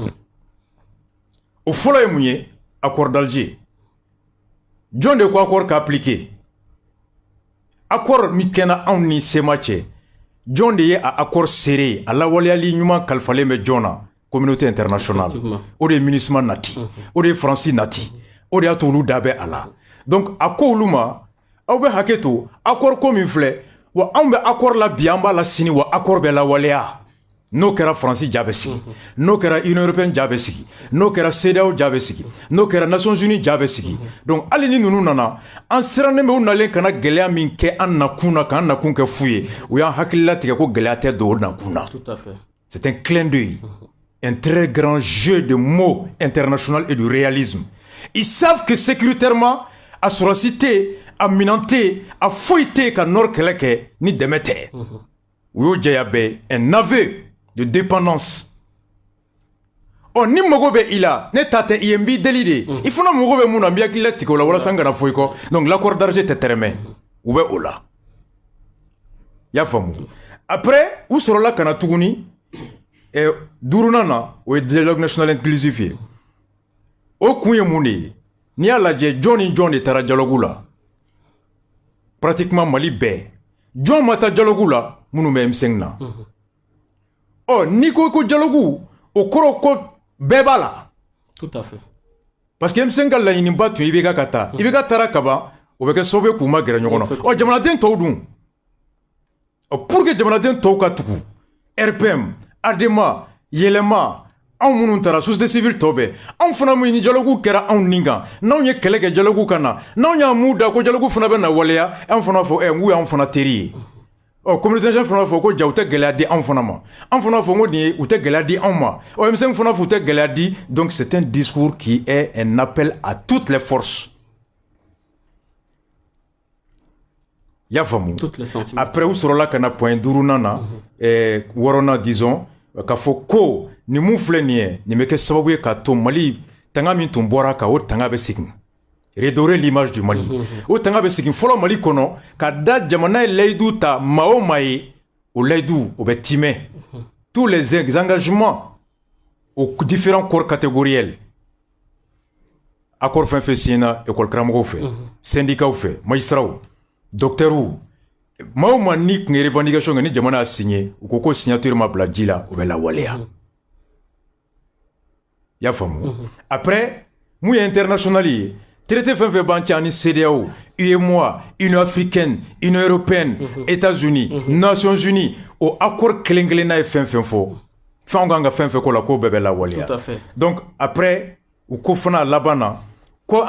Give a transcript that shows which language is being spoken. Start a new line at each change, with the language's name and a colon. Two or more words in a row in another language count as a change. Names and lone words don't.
Bambara: o fɔlɔ ye mun ye
French: accord d'Alger
Bambara: jɔn de ko accord ka appliquer accord min kɛra anw ni SEMA cɛ jɔn de ye a
French: accord serré
Bambara: a lawaleyali ɲuman kalifalen bɛ jɔn na
French: communauté internationale
Bambara: o de ye MINUSMA nati o de ye France nati o de y'a to olu da bɛ a la donc a ko olu ma aw bɛ hakɛ to accord ko min filɛ wa anw bɛ accord la bi an b'a la sini wa accord bɛ lawaleya n'o kɛra France ja bɛ sigi n'o kɛra Union européenne ja bɛ sigi n'o kɛra CEDEAO ja bɛ sigi n'o kɛra Nations unies ja bɛ sigi donc hali ni ninnu nana an sirannen bɛ u nalen kana gɛlɛya min kɛ an nakun na k'an nakun kɛ fu ye u y'an hakilila tigɛ ko gɛlɛya tɛ don o nakun na.
French: Tout à fait. C'est un clin d'œil, un très grand jeu de mots international et du réalisme. Ils savent que sécuritairement
Bambara: a sɔrɔsi tɛ a minan tɛ a foyi tɛ ka nord kɛlɛ kɛ ni dɛmɛ tɛ u y'o jɛya bɛɛ
French: un aveu de dépendance.
Bambara: Ni mago bɛ i la ne ta tɛ i ye n b'i deli de i fana mago bɛ mun na n b'i hakilila tigɛ o la walasa n kana fɔ i kɔ
French: donc l'accord d'Alger
Bambara: tɛ tɛrɛmɛ u bɛ o la i y'a faamu après u sɔrɔla ka na tuguni duurunan na o ye
French: dialogue national inclusif
Bambara: ye o kun ye mun de ye n'i y'a lajɛ jɔn ni jɔn de taara dialogue la pratiquement Mali bɛɛ jɔn ma taa dialogue la minnu bɛ M5 na n'i ko ko dialogue o kɔrɔ ko bɛɛ b'a la.
French: Tout à fait.
Bambara: Parce que M5 ka laɲiniba tun IBK ka taa IBK taara kaban o bɛ kɛ sababu ye k'u ma gɛrɛ ɲɔgɔn na jamanaden tɔw dun
French: pour que
Bambara: jamanaden tɔw ka tugu RPM ADEMA yɛlɛma anw minnu taara
French: société civile
Bambara: tɔw bɛɛ anw fana min ni dialogue kɛra anw nin kan n'anw ye kɛlɛ kɛ dialogue kan na n'anw y'a mun da ko dialogue fana bɛ na waleya anw fana fɔ n k'u y'anw fana teri ye communauté internationale fana fɔ ko ja u tɛ gɛlɛya di anw fana ma anw fana fɔ ko nin ye u tɛ gɛlɛya di anw ma M5 fana fɔ u tɛ gɛlɛya di
French: donc c'est un discours qui est un appel à toutes les forces.
Bambara: Y'a faamu après u sɔrɔla ka na point duurunan na wɔɔrɔnan disons k'a fɔ ko nin mun filɛ nin ye nin bɛ kɛ sababu ye k'a to Mali tanga min tun bɔra kan o tanga bɛ segin
French: redorer l'image du Mali
Bambara: o tanga bɛ segin fɔlɔ Mali kɔnɔ ka da jamana ye layidu ta maa o maa ye o layidu o bɛ timɛ
French: tous les engagements aux différents corps catégoriels
Bambara: accord fɛn fɛn signé na école karamɔgɔw fɛ syndicats fɛ
French: magistrats docteurs
Bambara: maa o maa ni tun ye revendication kɛ ni jamana y'a signé u ko ko signature ma bila ji la o bɛ lawaleya i y'a faamu après mun ye international ye traité fɛn fɛn b'an cɛ ani CEDEAO UEMOA Union africaine Union européenne États-Unis Nations unies o accord kelen kelenna ye fɛn fɛn fɔ fɛnw kan ka fɛn fɛn ko la k'o bɛɛ bɛ lawaleya donc après u ko fana laban na ko